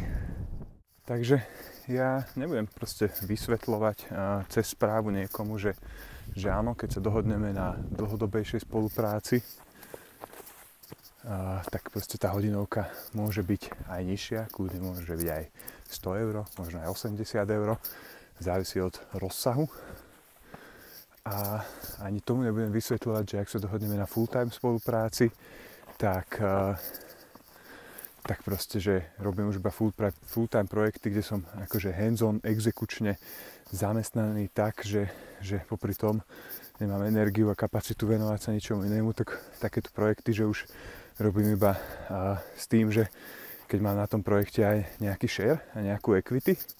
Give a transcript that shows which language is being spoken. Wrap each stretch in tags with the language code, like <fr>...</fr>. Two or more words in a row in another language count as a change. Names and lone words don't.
<sk>Takže ja nebudem proste vysvetľovať cez správu niekomu, že áno, keď sa dohodneme na dlhodobejšej spolupráci, tak proste tá hodinovka môže byť aj nižšia, kľudne môže byť aj 100 €, možno aj 80 €, závisí od rozsahu. A ani tomu nebudem vysvetľovať, že ak sa dohodneme na full-time spolupráci, tak proste, že robím už iba full-time projekty, kde som akože hands-on, exekučne zamestnaný tak, že popri tom nemám energiu a kapacitu venovať sa ničomu inému, tak takéto projekty, že už robím iba s tým, že keď mám na tom projekte aj nejaký share a nejakú equity.</sk>